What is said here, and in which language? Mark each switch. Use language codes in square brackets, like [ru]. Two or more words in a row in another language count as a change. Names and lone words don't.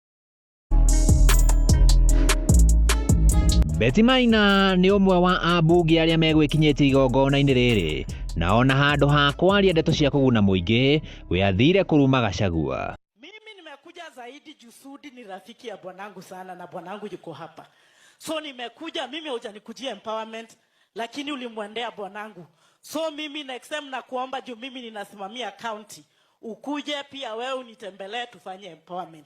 [ki] Betty Maina nĩ ũmwe wa ambunge arĩa megwĩkinyĩtie igongona-inĩ rĩrĩ na ona handũ ha kwaria ndeto cia kũguna mũingĩ we athire kũruma Gachagua. [sw] Mimi nimekuja zaidi juu Sudi ni rafiki ya bwanangu sana na bwanangu yuko hapa. So nimekuja, mimi hujanikujia empowerment lakini ulimwendea bwanangu. So mimi [en] next time [sw] nakuomba juu mimi ninasimamia county. Ukuje pia wewe unitembelee tufanye empowerment.